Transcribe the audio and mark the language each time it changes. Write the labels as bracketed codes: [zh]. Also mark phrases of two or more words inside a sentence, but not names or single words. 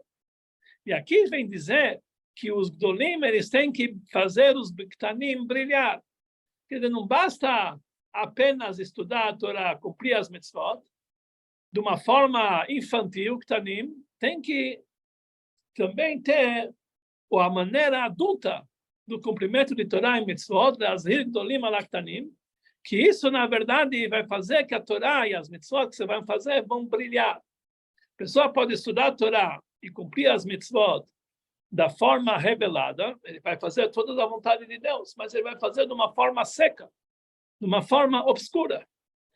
[pt] E aqui vem dizer que os Gdolim, eles têm que fazer os Ktanim brilhar. Quer dizer, não basta apenas estudar a Torá, cumprir as mitzvot, de uma forma infantil, Ktanim, tem que também ter a maneira adulta do cumprimento de Torá e mitzvot, [he] להזהיר גדולים על הקטנים, [pt] que isso, na verdade, vai fazer que a Torá e as mitzvot que você vai fazer vão brilhar. A pessoa pode estudar a Torá e cumprir as mitzvot da forma revelada, ele vai fazer toda a vontade de Deus, mas ele vai fazer de uma forma seca, de uma forma obscura.